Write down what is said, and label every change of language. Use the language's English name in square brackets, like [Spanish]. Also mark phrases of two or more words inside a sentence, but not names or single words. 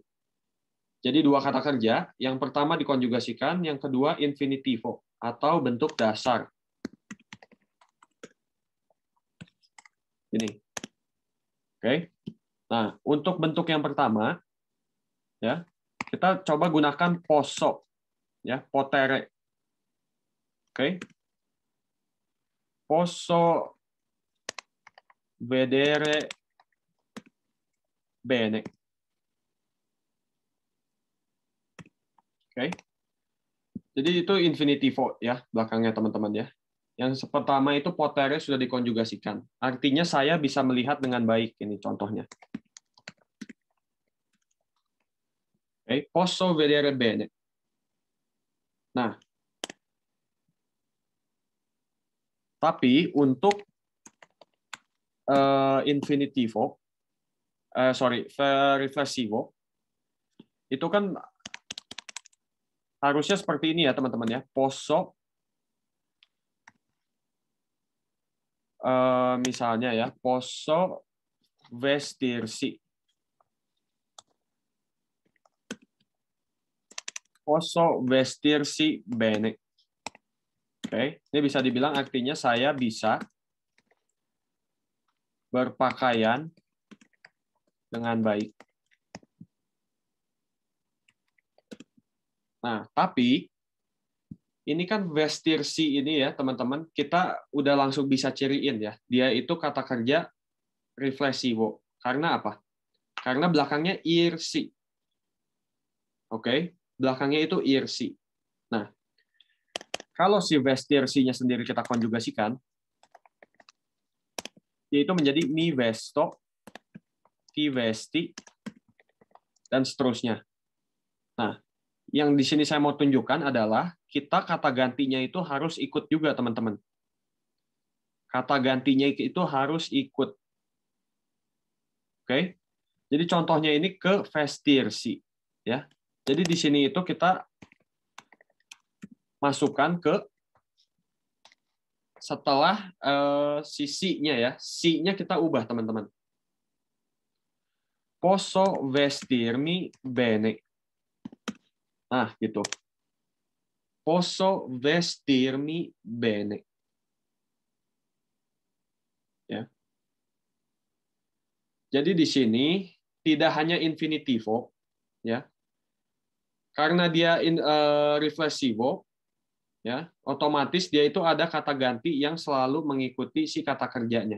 [Indonesian] Jadi dua kata kerja, yang pertama dikonjugasikan, yang kedua infinitivo atau bentuk dasar. Ini. Oke. Nah, untuk bentuk yang pertama ya, kita coba gunakan posso ya, potere. [Italian] Oke. Posso vedere bene. [Indonesian] Oke. Jadi itu infinitivo ya belakangnya teman-teman ya. Yang pertama itu potere sudah dikonjugasikan. Artinya saya bisa melihat dengan baik, ini contohnya. Oke, [Italian] posso vedere bene. [Indonesian] Nah, tapi untuk [Italian] infinitivo, riflessivo, [Indonesian] itu kan harusnya seperti ini ya teman-teman ya. Posso, misalnya ya, [Italian] posso vestirsi. Posso vestirsi bene. [Indonesian] Oke, ini bisa dibilang artinya saya bisa berpakaian dengan baik. Nah, tapi ini kan vestirsi ini ya, teman-teman, kita udah langsung bisa ciriin ya. Dia itu kata kerja riflessivo. Karena apa? Karena belakangnya irsi. Oke, belakangnya itu irsi. Nah, kalau si vestirsinya sendiri kita konjugasikan, yaitu menjadi [Italian] mi vesto, ti vesti, [Indonesian] dan seterusnya. Nah, yang di sini saya mau tunjukkan adalah kita kata gantinya itu harus ikut juga, teman-teman. Kata gantinya itu harus ikut. Oke? Jadi contohnya ini ke vestirsi, ya. Jadi di sini itu kita masukkan ke setelah si-nya ya. Si-nya kita ubah, teman-teman. [Italian] Posso vestirmi bene. [Indonesian] Nah, gitu. [Italian] Posso vestirmi bene. [Indonesian] Ya. Jadi di sini tidak hanya infinitivo, ya. Karena dia riflessivo, ya, otomatis dia itu ada kata ganti yang selalu mengikuti si kata kerjanya.